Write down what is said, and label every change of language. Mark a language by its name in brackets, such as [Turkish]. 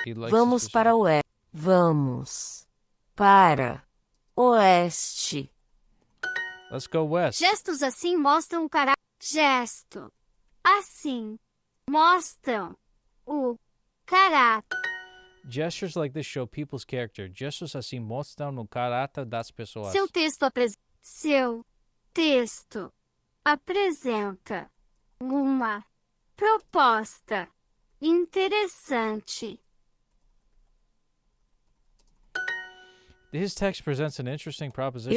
[Portuguese] Vamos para o oeste. Vamos para oeste. [English] Let's go west. [Portuguese] Gestos assim mostram o caráter. Gesto assim mostram o caráter. [English] Gestures like this show people's character. [Portuguese] Gestos assim mostram o caráter das pessoas. Seu texto apresenta uma proposta interessante. [English] His text presents an interesting proposition.